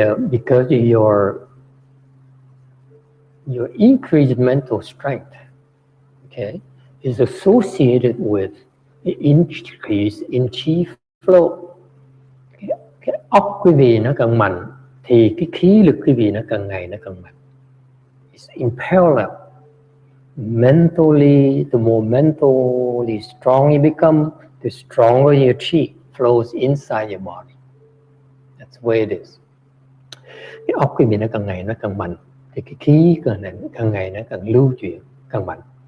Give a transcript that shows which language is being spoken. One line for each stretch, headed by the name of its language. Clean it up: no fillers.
English: Because your increased mental strength, okay, is associated with the increase in chi flow.
Vietnamese: Cái óc quý vị nó càng mạnh thì cái khí lực quý vị nó càng ngày nó càng mạnh.
English: It's in parallel. Mentally, the more mentally strong you become, the stronger your chi flows inside your body. That's the way it is.
Vietnamese: Cái óc quý vị nó càng ngày nó càng mạnh thì cái khí càng ngày nó càng lưu chuyển, càng mạnh.